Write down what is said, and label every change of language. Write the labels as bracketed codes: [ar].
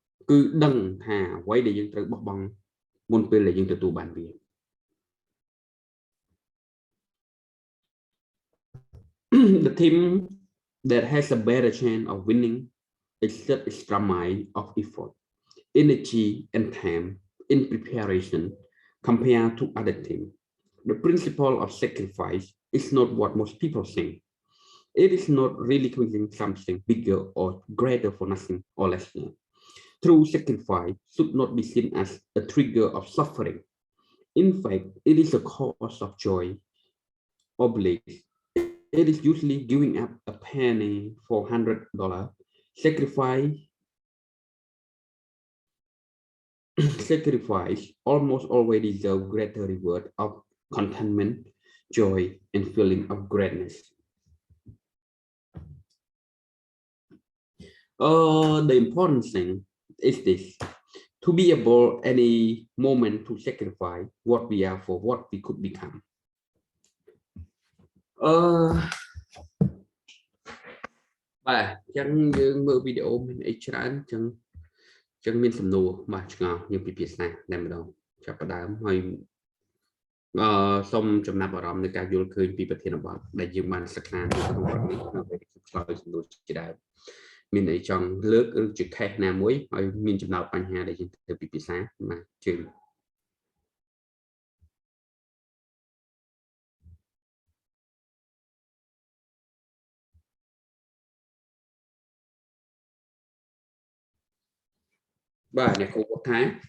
[km] គឺដឹងថាអ្វីដែលយើងត្រូវបោះបង់មុនពេលដែលយើងទទួលបានវា [en] The team that has a better chance of winning exert extra mile of effort, energy, and time in preparation compared to other teams. The principle of sacrifice is not what most people think. It is not really creating something bigger or greater for nothing or less. True sacrifice should not be seen as a trigger of suffering. In fact, it is a cause of joy or bliss. It is usually giving up a penny for $100. Sacrifice almost always deserve greater reward of contentment, joy, and feeling of greatness. The important thing is this: to be able any moment to sacrifice what we are for what we could become. [km] បាទអញ្ចឹងយើងមើលវីដេអូមានអីច្រើនអញ្ចឹងមានសំណួរបាទឆ្ងល់យើងពិភាក្សាតែម្ដងចាប់ផ្ដើមហើយ សូមចំណាប់អារម្មណ៍នៃការយល់ឃើញពីប្រធានបទដែលយើងបានសិក្សានៅក្នុងវគ្គនេះដើម្បីឆ្លើយសំណួរជាដើមមានអីចង់លើកឬជាខេសណាមួយហើយមានចំណោទបញ្ហាដែលយើងត្រូវពិភាក្សាបាទជឿបាទអ្នកគ្រូគាត់ថា